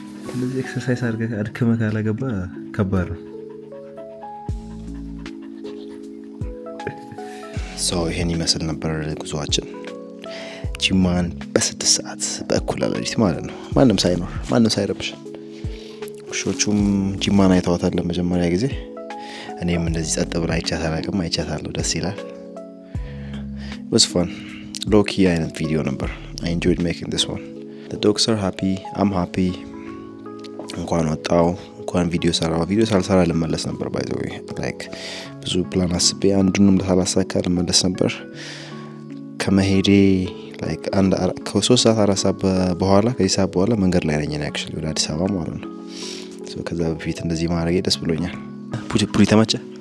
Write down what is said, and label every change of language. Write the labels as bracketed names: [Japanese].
[Amharic] እንደዚህ ኤክሰርሳይዝ አድርገህ አድክመህ ካላገባ ከባድ ነው። ይሄን ይመስል ነበር ጉዞአችን ጂማን በ6 ሰዓት በእኩለ ሌሊት ማለት ነው። ማንም ሳይኖር ማንም ሳይረብሽ ውሾቹም ጂማን አይተዋታል ለመጀመሪያ ጊዜ። እኔም እንደዚህ ጸጥ ብላ አይቻታለሁ። ደስ ይላል። [English] was fun low key [Amharic] አይነት ቪዲዮ ነበር። [English] I enjoyed making this one. The dogs are happy, I'm happy. [Amharic] እንኳን ወጣው እንኳን ቪዲዮ ሳልሰራ ልመለስ ነበር by the way like ብዙ ፕላን አስቤ አንዱንም ሳላሳካ ልመለስ ነበር ከመሄዴ like ከ3 ሰዓት 4 ሰዓት በኋላ ከሂሳብ በኋላ መንገድ ላይ ነኝ actually ወደ አዲስ አበባ ማለት ነው። ከዛ በፊት እንደዚህ ማድረግ ደስ ብሎኛል። ፑሊ ተመቸ?